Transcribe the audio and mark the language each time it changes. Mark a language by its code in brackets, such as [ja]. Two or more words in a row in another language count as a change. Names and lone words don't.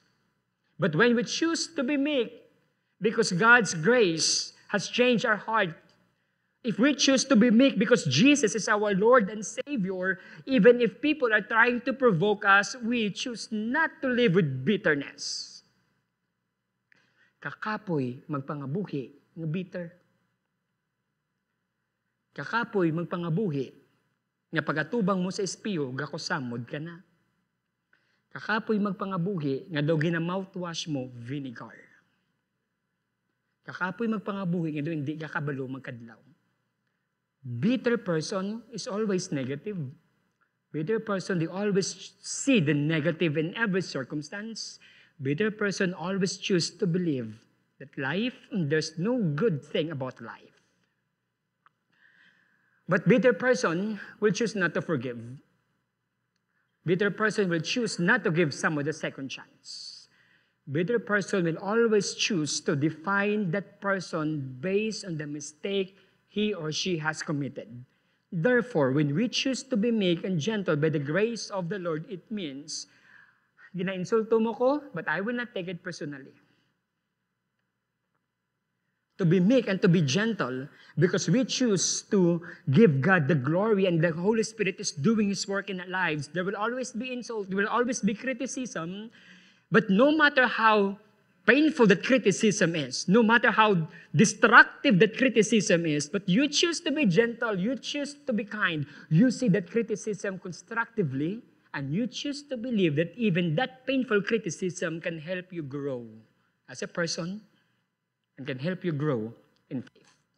[en] But when we choose to be meek, because God's grace has changed our heart, if we choose to be meek because Jesus is our Lord and Savior, even if people are trying to provoke us, we choose not to live with bitterness. [hil] Kakapoy magpangabuhi ng bitter. Kakapoy magpangabuhi nga pagatubang mo sa espiyo, gakosamod ka na. Kakapoy magpangabuhi nga daw gina-mouthwash mo, vinegar. Kakapoy magpangabuhi nga daw hindi kakabalo magkadlaw. [en] Bitter person is always negative. Bitter person, they always see the negative in every circumstance. Bitter person always choose to believe that life, there's no good thing about life. But bitter person will choose not to forgive. Bitter person will choose not to give someone a second chance. Bitter person will always choose to define that person based on the mistake he or she has committed. Therefore, when we choose to be meek and gentle by the grace of the Lord, it means, [hil] gina-insulto mo ko, [en] but I will not take it personally. To be meek and to be gentle, because we choose to give God the glory and the Holy Spirit is doing His work in our lives. There will always be insult, there will always be criticism, but no matter how painful that criticism is, no matter how destructive that criticism is, but you choose to be gentle, you choose to be kind, you see that criticism constructively, and you choose to believe that even that painful criticism can help you grow as a person and can help you grow in faith.